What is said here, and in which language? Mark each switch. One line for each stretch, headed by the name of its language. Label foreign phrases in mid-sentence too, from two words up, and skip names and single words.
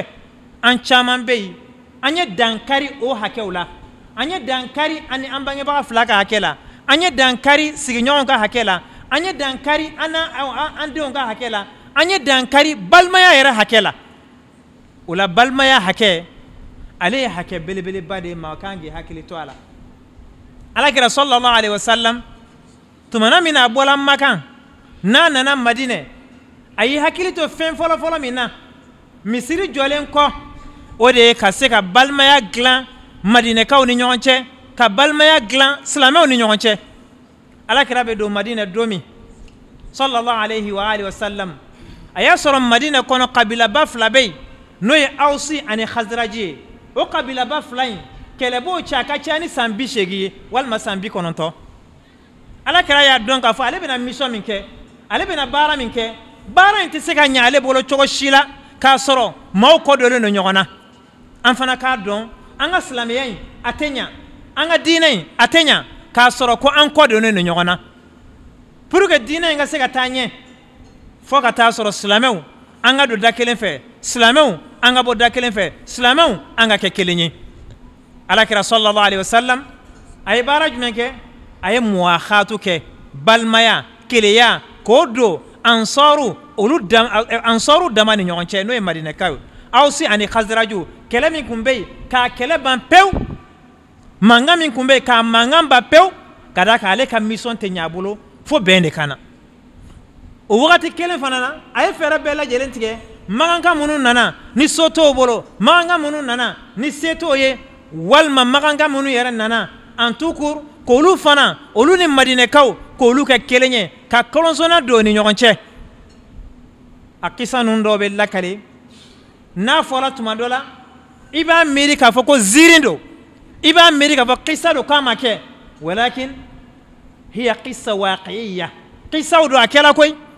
Bambara: An caman bɛ yen, an ye dankari o hakɛw la, an ye dankari ani an bangebaga fila ka hakɛ la, an ye dankari sigiɲɔgɔnw ka hakɛ la, an ye dankari an denw ka hakɛ la, an ye dankari balimaya yɛrɛ hakɛ la. O la balimaya hakɛ, ale ye hakɛ belebeleba de ye, maa kan k'i hakili to a la. Alakira
Arabic: صلى الله عليه وسلم
Bambara: tumana min na a bɔla Makan n'a nana Madinɛ, a y'i hakili to fɛn fɔlɔfɔlɔ min na misiri jɔlen kɔ, o de ye ka se ka balimaya dilan Madinɛkaw ni ɲɔgɔn cɛ, ka balimaya dilan silamɛw ni ɲɔgɔn cɛ. Alakira bɛ don Madinɛ don min
Arabic: صلى الله عليه وآله وسلم,
Bambara: a y'a sɔrɔ Madinɛ kɔnɔ kabilaba fila bɛ yen n'o ye Awusi ani Khazraji ye. O kabilaba fila in kɛlɛbɔw cɛ a ka ca ni san 80 ye walima san 90. Alakira y'a dɔn k'a fɔ ale bɛna mission min kɛ, ale bɛna baara min kɛ, baara in tɛ se ka ɲɛ ale bolo cogo si la k'a sɔrɔ maaw kɔdɔlen don ɲɔgɔn na an fana k'a dɔn an ka silamɛya in a tɛ ɲa an ka diinɛ in a tɛ ɲa k'a sɔrɔ ko an kɔdɔlen don ɲɔgɔn na
French: pour que
Bambara: diinɛ in ka se ka taa ɲɛ fo ka taa sɔrɔ silamɛw an ka don da kelen fɛ silamɛw an ka bɔ da kelen fɛ silamɛw an ka kɛ kelen ye alakira
Arabic: صلى الله عليه وسلم
Bambara: a ye baara jumɛn kɛ a ye muwahatu kɛ balimaya keleya k'o don ansaru dama ni ɲɔgɔn cɛ n'o ye madinɛkaw ye awsi ani khazraju kɛlɛ min tun bɛ yen k'a kɛlɛ ban pewu mankan min tun bɛ yen k'a mankan ban pewu ka da kan ale ka mission tɛ ɲɛ a bolo fo bɛn de kana o wagati kelen fana na a ye fɛɛrɛ bɛɛ lajɛlen tigɛ magankan minnu nana ni so t'o bolo magankan minnu nana ni se t'o ye walima magankan minnu yɛrɛ nana
French: en tout court
Bambara: k'olu fana olu ni madinɛkaw k'olu kɛ kelen ye ka kɔlɔnsonna don ni ɲɔgɔn cɛ a kisa ninnu dɔw bɛ lakale n'a fɔra tuma dɔ la i b'a miiri k'a fɔ ko ziiri don i b'a miiri k'a fɔ kisa don k'a ma kɛ
Arabic: ولكن هي
Bambara: kisa waqiya kisaw don a kɛra koyi